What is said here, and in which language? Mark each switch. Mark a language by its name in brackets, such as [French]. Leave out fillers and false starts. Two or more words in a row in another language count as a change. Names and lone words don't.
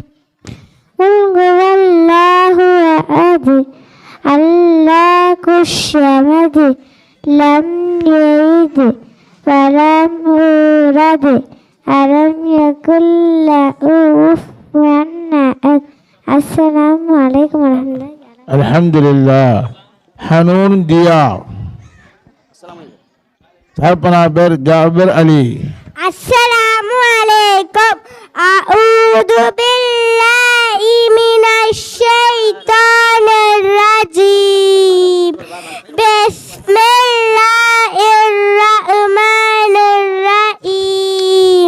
[Arabic] قل هو الله أحد الله الصمد لم يلد ولم يولد ولم يكن له كفوا أحد. السلام عليكم ورحمة الله. [Tamil] அல்ஹம்துலில்லா. ஹனூன் தியா, தகப்பனார் பேர் ஜாபர் அலி. [Arabic] السلام عليكم. أعوذ بالله من الشيطان الرجيم. بسم الله الرحمن الرحيم.